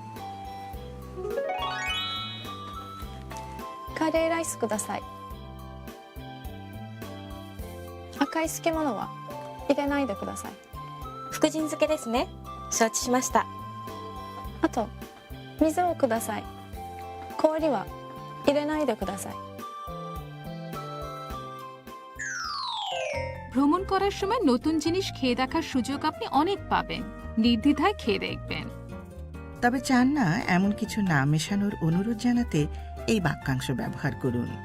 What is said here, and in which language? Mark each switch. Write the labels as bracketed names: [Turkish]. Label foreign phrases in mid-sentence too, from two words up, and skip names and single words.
[Japanese] カレーライスください。赤い漬物は入れないでください。福神漬けですね。承知しました。あと水をください。氷は入れないでください。 [Bangla] ভ্রমণ করার সময় নতুন জিনিস খেয়ে দেখার সুযোগ আপনি অনেক পাবেন। নির্দ্বিধায় খেয়ে দেখবেন। তবে চান না এমন কিছু না মেশানোর অনুরোধ জানাতে এই বাক্যাংশ ব্যবহার করুন।